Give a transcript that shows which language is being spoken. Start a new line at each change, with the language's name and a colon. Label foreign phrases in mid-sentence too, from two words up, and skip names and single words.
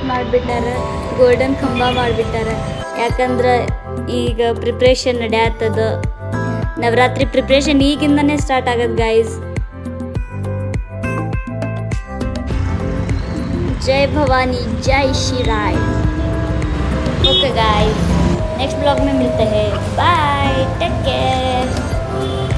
Kannada: ಮಾಡಿಬಿಟ್ಟಾರೆ ಗೋಲ್ಡನ್ ಕಂಬ ಮಾಡಿಬಿಟ್ಟಾರೆ ಯಾಕಂದ್ರೆ ಈಗ ಪ್ರಿಪ್ರೇಷನ್ ನಡೆಯತ್ತದ ನವರಾತ್ರಿ ಪ್ರಿಪ್ರೇಷನ್ ಈಗಿಂದನೇ ಸ್ಟಾರ್ಟ್ ಆಗತ್ತೆ ಗೈಸ್
Hindi: जय भवानी जय श्री राय
English: okay guys next blog
Hindi: में मिलते हैं
English: bye take care